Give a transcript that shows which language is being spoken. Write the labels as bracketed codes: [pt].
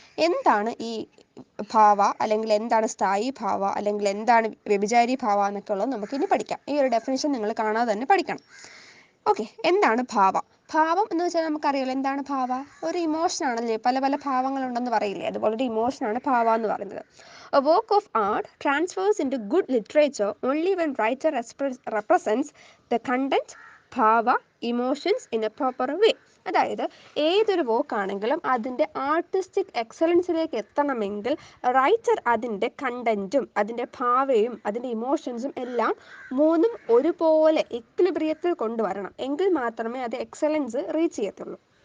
[ml] എന്താണ് ഈ ഭാവ, അല്ലെങ്കിൽ എന്താണ് സ്ഥായി ഭാവ, അല്ലെങ്കിൽ എന്താണ് വ്യഭിചാരി ഭാവ എന്നൊക്കെ ഉള്ളത് നമുക്കിനി പഠിക്കാം. ഈ ഒരു ഡെഫിനേഷൻ നിങ്ങൾ കാണാതെ തന്നെ പഠിക്കണം. ഓക്കെ, എന്താണ് ഭാവ? ഭാവം എന്ന് വെച്ചാൽ നമുക്കറിയാലോ എന്താണ് ഭാവ, ഒരു ഇമോഷൻ ആണല്ലേ, പല പല ഭാവങ്ങളുണ്ടെന്ന് പറയില്ലേ, അതുപോലെ ഒരു ഇമോഷനാണ് ഭാവ എന്ന് പറയുന്നത്. [en] A work of art transfers into good literature only when writer represents the content, bhava, emotions in a proper way. [ml] അതായത് ഏതൊരു വർക്കാണെങ്കിലും അതിൻ്റെ ആർട്ടിസ്റ്റിക് എക്സലൻസിലേക്ക് എത്തണമെങ്കിൽ റൈറ്റർ അതിൻ്റെ കണ്ടൻറ്റും അതിൻ്റെ ഭാവയും അതിൻ്റെ ഇമോഷൻസും എല്ലാം മൂന്നും ഒരുപോലെ ഇക്വിലിബ്രിയത്തിൽ കൊണ്ടുവരണം, എങ്കിൽ മാത്രമേ അത് എക്സലൻസ് റീച്ച് ചെയ്യത്തുള്ളൂ.